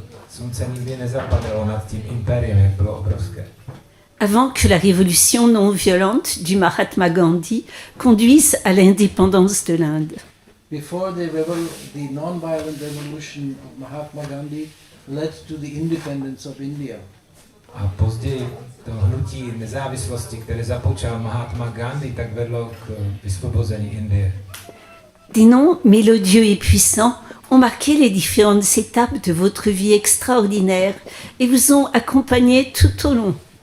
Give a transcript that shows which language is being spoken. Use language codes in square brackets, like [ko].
[cs] slunce nikdy nezapadalo nad tím impériem, jak bylo obrovské. [fr] Avant que la révolution non violente du Mahatma Gandhi conduise à l'indépendance de l'Inde. [en] Before the non-violent revolution of Mahatma Gandhi led to the independence of India. [cs] A později to hnutí nezávislosti, které započal Mahatma Gandhi, tak vedlo k vysvobození Indie. [fr] Des noms mélodieux et puissants ont marqué les différentes étapes de votre vie extraordinaire et vous ont accompagné tout au long.